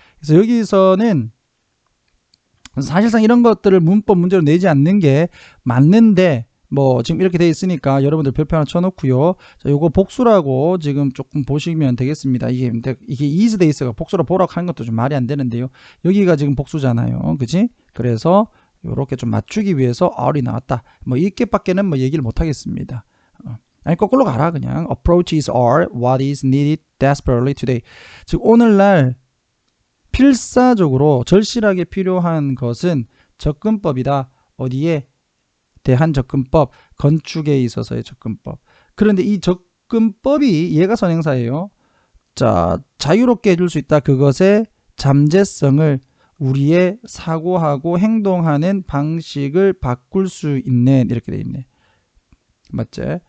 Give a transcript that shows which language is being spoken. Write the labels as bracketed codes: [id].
[ko] 그래서 여기서는 사실상 이런 것들을 문법 문제로 내지 않는 게 맞는데, 뭐 지금 이렇게 돼 있으니까 여러분들 별표 하나 쳐놓고요. 자, 요거 복수라고 지금 조금 보시면 되겠습니다. 이게 is 돼 있어가 복수로 보라고 하는 것도 좀 말이 안 되는데요. 여기가 지금 복수잖아요. 그지? 그래서 요렇게 좀 맞추기 위해서 are이 나왔다. 뭐 이렇게밖에는 뭐 얘기를 못 하겠습니다. 아니 거꾸로 가라 그냥. [en] Approaches are what is needed desperately today. [ko] 즉 오늘날 필사적으로 절실하게 필요한 것은 접근법이다. 어디에? 대한 접근법, 건축에 있어서의 접근법. 그런데 이 접근법이 얘가 선행사예요. 자, 자유롭게 해줄 수 있다. 그것의 잠재성을 우리의 사고하고 행동하는 방식을 바꿀 수 있는, 이렇게 돼 있네. 맞지?